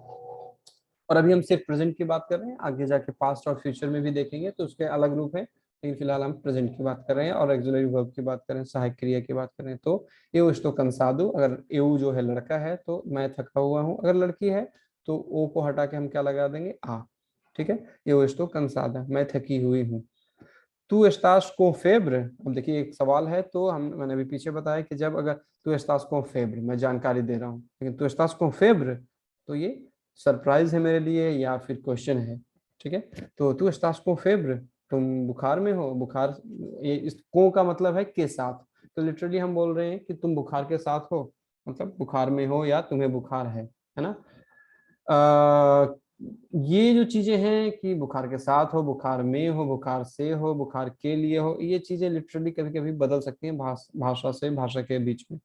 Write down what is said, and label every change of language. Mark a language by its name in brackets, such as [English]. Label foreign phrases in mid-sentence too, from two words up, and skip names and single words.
[Hindi] और अभी हम सिर्फ प्रेजेंट की बात कर रहे हैं, आगे जाके पास्ट और फ्यूचर में भी देखेंगे तो उसके अलग रूप है, लेकिन फिलहाल हम प्रेजेंट की बात कर रहे हैं और [English] auxiliary verb [Hindi] की बात कर रहे हैं, सहायक क्रिया की बात कर रहे हैं। तो [Portuguese] eu estou cansado, [Hindi] अगर एउ जो है लड़का है तो मैं थका हुआ हूँ, अगर लड़की है तो ओ को हटा के हम क्या लगा देंगे, आ। ठीक है, [Portuguese] eu estou cansada, [Hindi] मैं थकी हुई हूँ। [Portuguese] तू estás con febre, [Hindi] अब देखिए एक सवाल है, तो हम मैंने अभी पीछे बताया कि जब अगर [Portuguese] तू estás con febre, [Hindi] मैं जानकारी दे रहा हूँ, लेकिन [Portuguese] तू estás con febre, [Hindi] तो ये सरप्राइज है मेरे लिए या फिर क्वेश्चन है। ठीक है, तो [Portuguese] तू estás con febre, [Hindi] तुम बुखार में हो, बुखार, ये इस को का मतलब है के साथ। तो लिटरली हम बोल रहे हैं कि तुम बुखार के साथ हो, मतलब बुखार में हो या तुम्हें बुखार है ना। ये जो चीजें हैं कि बुखार के साथ हो, बुखार में हो, बुखार से हो, बुखार के लिए हो, ये चीजें लिटरली कभी कभी बदल सकती हैं भाषा से भाषा के बीच में।